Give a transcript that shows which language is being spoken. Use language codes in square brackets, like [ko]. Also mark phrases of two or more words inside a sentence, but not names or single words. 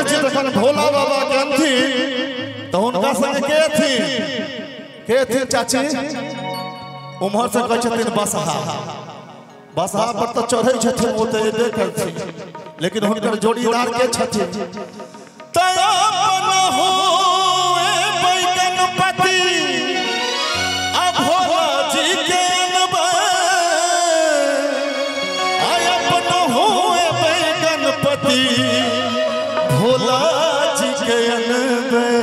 [mai] जी जखन भोला बाबा के थी तो उनका संग के थी चाची उम्हर से कहै छथिन बसहा पर तो चढ़ै छथिन वो तो एबे करथिन, लेकिन हुनकर जोड़ीदार के छथिन तयपन हो गणपति आ भोला जी के अनबे आयपन हो गणपति भोला जी के अनबे।